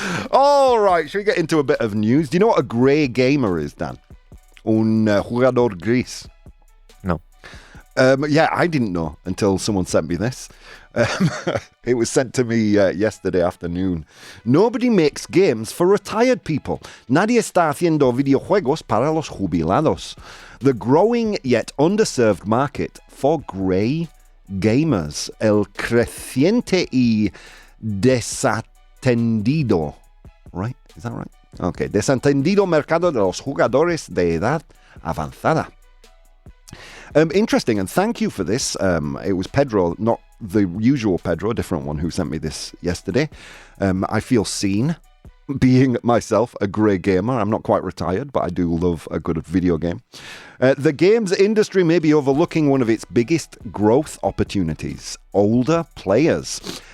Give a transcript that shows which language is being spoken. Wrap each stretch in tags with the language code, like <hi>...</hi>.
<en>All right, should we get into a bit of news? Do you know what a grey gamer is, Dan?</en> <es>Un jugador gris.</es> <en>No. Yeah, I didn't know until someone sent me this. It was sent to me yesterday afternoon. Nobody makes games for retired people.</en> <es>Nadie está haciendo videojuegos para los jubilados.</es> <en>The growing yet underserved market for grey gamers.</en> <es>El creciente y desatendido.</es> <en>Right? Is that right? Okay.</en> <es>Desatendido mercado de los jugadores de edad avanzada.</es> <en>Interesting, and thank you for this. It was Pedro, not the usual Pedro, a different one who sent me this yesterday. I feel seen being myself a grey gamer. I'm not quite retired, but I do love a good video game. The games industry may be overlooking one of its biggest growth opportunities: older players.</en>